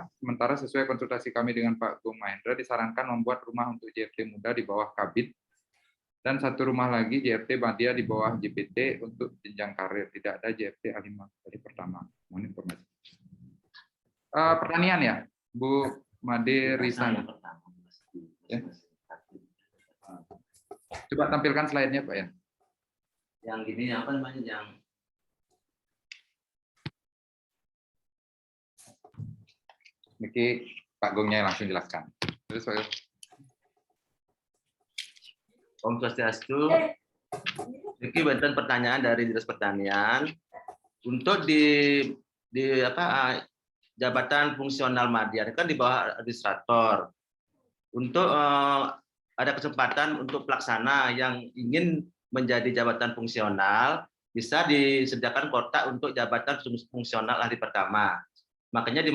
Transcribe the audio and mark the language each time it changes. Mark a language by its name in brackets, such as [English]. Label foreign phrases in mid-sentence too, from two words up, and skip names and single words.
[Indonesian] Sementara sesuai konsultasi kami dengan Pak Gung Mahendra disarankan membuat rumah untuk JFT muda di bawah Kabid dan satu rumah lagi JFT Madya di bawah JPT untuk jenjang karir. Tidak ada JFT ahli pertama. Mohon informasi. Pertanian ya, Bu Made Risan. Ya. Coba tampilkan slide-nya Pak ya. Yang gini apa namanya yang Niki Pak Gongnya langsung jelaskan. Terus Pak. Om Swastiastu. Niki bantuan pertanyaan dari Dinas Pertanian untuk di jabatan fungsional Madya kan di bawah administrator. Untuk ada kesempatan untuk pelaksana yang ingin menjadi jabatan fungsional bisa disediakan kotak untuk jabatan fungsional ahli pertama.